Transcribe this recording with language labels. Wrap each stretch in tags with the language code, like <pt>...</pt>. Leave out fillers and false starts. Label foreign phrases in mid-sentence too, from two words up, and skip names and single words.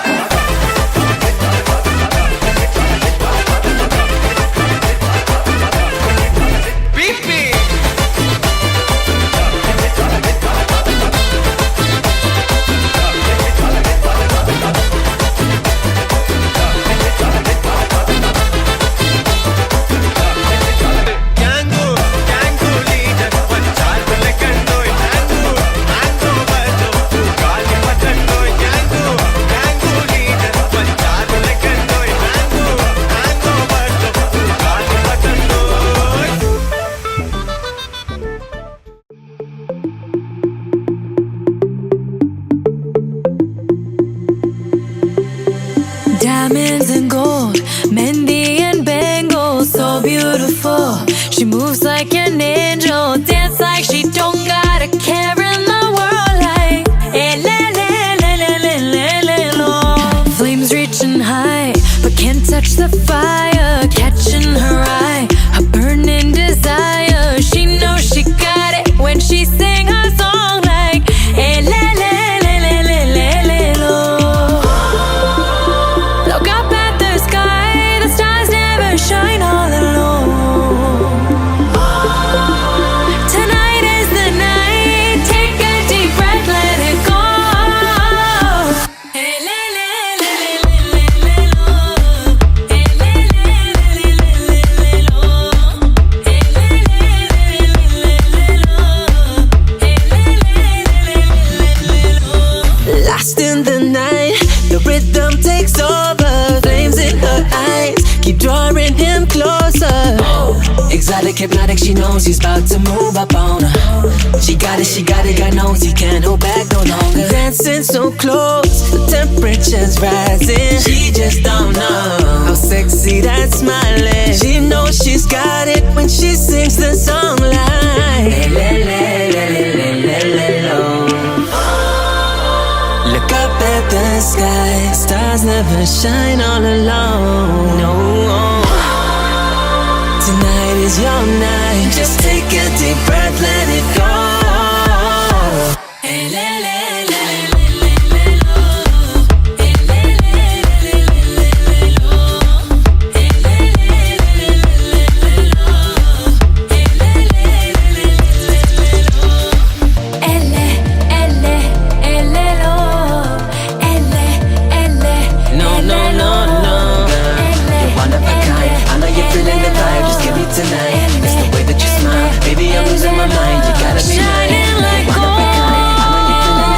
<te>పీపీ</te> <en>gang gang leader</en> <te>పంచారు లెక్కండోయ్</te> <en>hang hang overlo</en> <te>గాలి పట్టండోయ్</te> <en>gang gang leader</en> <te>పంచారు లెక్కండోయ్</te> <en>hang hang overlo</en> <te>గాలి పట్టండోయ్</te> <en>Diamonds and gold, Mendy and bangles, so beautiful. She moves like an angel, dance like she don't got a care in the world. Like, eh, le, le, le, le, le, le, le, lo. Flames reaching high, but can't touch the fire. Catching her eye, a burning desire. She knows she got it when she sing her song. Like, eh, le, le, le, le, le, le, le, lo. Look up at the sky, the stars never shine all alone. Tonight is the night, take a deep breath, let it go. Hey, le, le, le, le, le, le, lo. Hey, le, le, le, le, le, le, lo. Hey, le, le, le, le, le, lo. Hey, le, le, le, le, le, lo. Lost in the night, the rhythm takes over. Flames in her eyes keep drawing him closer. Exotic, hypnotic, she knows he's about to move up on her. She got it, God knows he can't hold back no longer. Dancing so close, the temperature's rising. She just don't know how sexy that smile is. She knows she's got it when she sings the song like le, le, le, le, le, le, lo. Look up at the sky, stars never shine all alone. No, tonight is your night. Just take a deep breath, let it go. Hey, le, le, le, le, le, le, lo. Hey, le, le, le, le, le, le, lo. Hey, le, le, le, le, le, lo. Hey, le, le, le, le, le, lo. Elle, lo. Elle, No, no, no, no, girl. You're one of a kind. I know you're feeling the vibe. Just give me tonight. It's the way that you smile, baby. I'm losing my mind. You gotta be mine. shining like One of a kind. I know you're feeling</en>